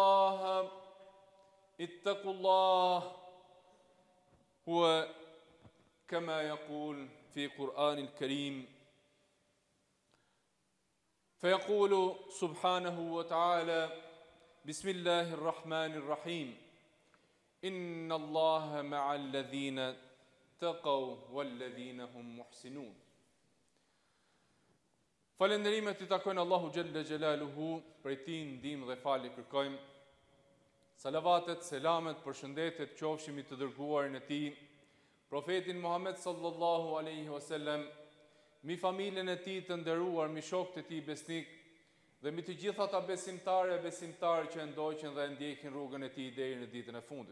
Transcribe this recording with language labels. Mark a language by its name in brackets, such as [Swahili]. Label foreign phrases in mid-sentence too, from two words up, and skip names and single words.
[Arabic] الله هو كما يقول في القرآن الكريم فيقول سبحانه وتعالى بسم الله الرحمن الرحيم إن الله مع الذين تقوا والذين هم محسنون [Albanian] Falënderimet I takojnë Allahu [Arabic] جل جلاله, [Albanian] prej Tij ndihmë dhe falje kërkojmë. Salavatet, selamet, përshëndetet qofshin mbi të dërguarin e Tij, profetin Muhammed [Arabic] صلى الله عليه وسلم, [Albanian] mbi familjen e Tij të nderuar, mbi shokët e Tij besnik dhe mbi të gjitha ata besimtarë që ndoqën dhe ndjekin rrugën e Tij deri në ditën e fundit.